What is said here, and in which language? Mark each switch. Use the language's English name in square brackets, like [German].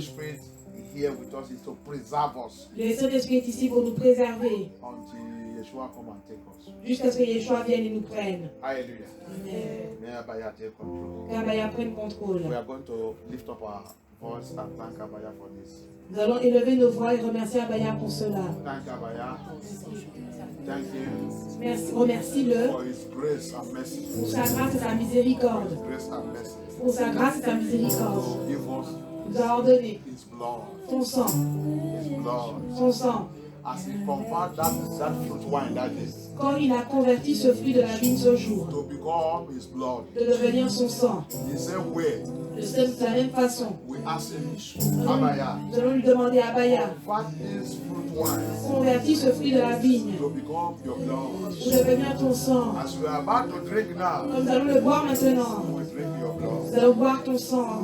[English] Spirit here with us is to preserve us [French] Le Saint-Esprit est ici pour nous préserver [English] until Yeshua come and take us. [French] jusqu'à ce que Yeshua vienne et nous prenne. Hallelujah. Amen. [English] May Abaya take control. [French] Qu'Abaya prenne contrôle. [English] We are going to lift up our voice and thank Abaya for this. [French] Nous allons élever nos voix et remercier Abaya pour cela. [English] Thank Abaya. Thank him [French] Merci, remercie-le [English] for his grace and mercy. [French] pour sa grâce et sa [English] For [French] miséricorde. [English] his grace and mercy. [French] Pour sa grâce et sa miséricorde. [English] Give us [French] Il nous a ordonné [English] his blood. [French] ton sang, [English] His blood. [French] son sang. [English] As he convert that fruit wine that day [French] Quand il a converti ce fruit de la vigne ce jour, [English] to become his blood. [French] de devenir son sang, [English] The same way [French] de la même façon, [English] we ask him, Abaya, [French] nous allons lui demander à Abaya, [English] convert this fruit wine [French] convertis ce fruit de la vigne [English] to become your blood. [French] pour devenir ton sang. [English] As we are about to drink now, [French] Comme nous allons le boire maintenant, [English] we drink your blood [French] nous allons boire ton sang.